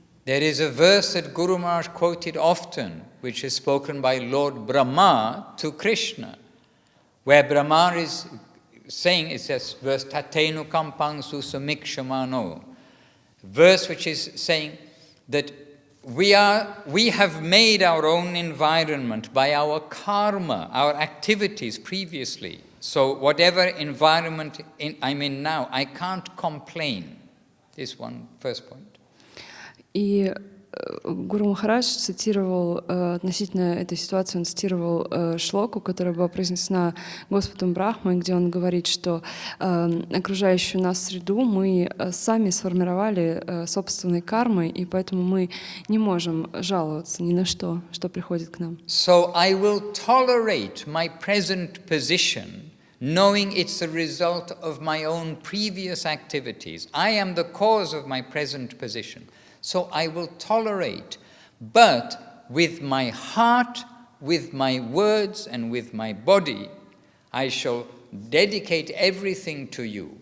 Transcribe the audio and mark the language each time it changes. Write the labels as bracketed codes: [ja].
[en] There is a verse that Guru Maharaj quoted often, which is spoken by Lord Brahma to Krishna, where Brahma is saying, it says, verse [sa] Tatenu Kampang Susamikshamano, [en] verse which is saying that we have made our own environment by our karma, our activities previously. So whatever environment I'm in now, I can't complain. This one first point. [ru] И Гуру Махарадж цитировал относительно этой ситуации, он цитировал шлоку, которая была произнесена Господом Брахмой, где он говорит, что окружающую нас среду мы сами сформировали собственной кармой, и поэтому мы не можем жаловаться ни на что, что приходит к нам. [en] So I will tolerate my present position, knowing it's the result of my own previous activities. I am the cause of my present position. So I will tolerate, but with my heart, with my words, and with my body, I shall dedicate everything to you.